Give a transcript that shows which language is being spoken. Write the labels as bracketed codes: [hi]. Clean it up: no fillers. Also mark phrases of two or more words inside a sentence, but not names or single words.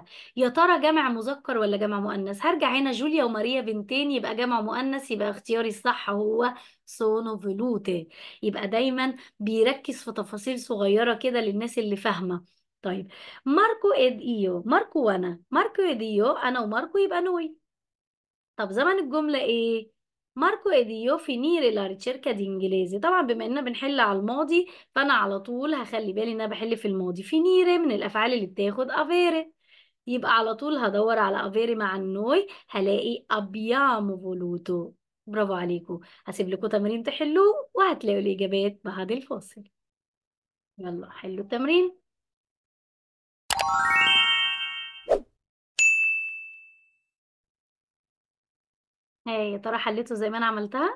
[ar] يا ترى جمع مذكر ولا جمع مؤنث؟ هرجع هنا جوليا وماريا بنتين يبقى جمع مؤنث، يبقى اختياري الصح هو [it] sono volute. [ar] يبقى دايما بيركز في تفاصيل صغيرة كده للناس اللي فاهمة. طيب ماركو [it] ed io, [ar] ماركو وانا، ماركو [it] ed io [ar] انا وماركو يبقى نوي. طب زمن الجملة ايه؟ [it] ماركو ed io finire la ricerca di inglese. [ar] طبعا بما اننا بنحل على الماضي فانا على طول هخلي بالي ان انا بحل في الماضي. finire من الافعال اللي بتاخد avere، يبقى على طول هدور على avere مع النوي، هلاقي [it] abbiamo voluto. [ar] برافو عليكم. هسيب لكم تمرين تحلوه وهتلاقوا الاجابات بعد الفاصل. يلا حلوا التمرين. هاي يا ترى حليته زي ما انا عملتها؟